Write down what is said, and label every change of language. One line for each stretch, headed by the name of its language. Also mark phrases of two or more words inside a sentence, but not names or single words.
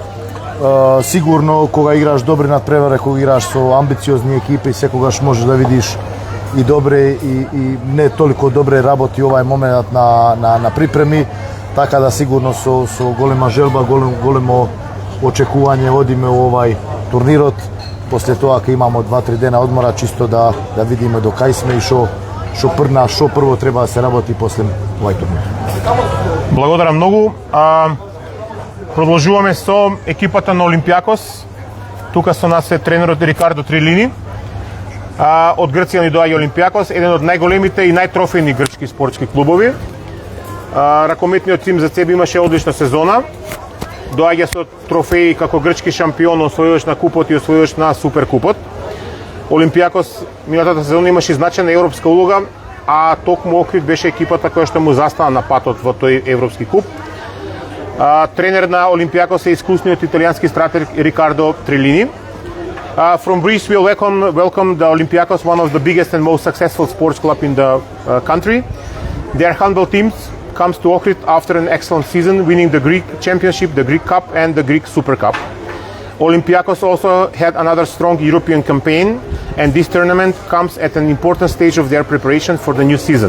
Macedonian: Сигурно кога играш добре надпревари, кога играш со амбициозни екипи и секогаш можеш да видиш и добре и не толку добре работи овај момент на припреми, така да сигурно со голема желба, големо очекување водиме у овај турнирот.
Croatian: Poslije toga kad imamo 2-3 dana odmora čisto da vidimo
Macedonian: до кај сме и што прво треба да се работи после овај турнир. Благодарам многу. Продолжуваме со екипата на Олимпијакос. Тука со нас е тренерот Рикардо Трилини. Од Грција ни доаѓа Олимпијакос, еден од најголемите и најтрофејни грчки спортски клубови. Ракометниот тим за себе имаше одлична сезона. Доаѓа со трофеи како грчки шампион, освојувач на купот и освојувач на суперкупот. Олимпијакос минатата сезона имаше значајна европска улога, а токму Охрид беше екипата која што му застана на патот во тој европски куп. Тренер на Олимпијакос е искусниот италијански стратег Рикардо Трилини.
English: From Greece, we welcome the Olympiacos, one of the biggest and most successful sports club in the country. Their handball teams comes to Ohrid after an excellent season, winning the Greek Championship, the Greek Cup, and the Greek Super Cup. Olympiacos also had another strong European campaign, and this tournament comes at an important stage of their preparation for the new season.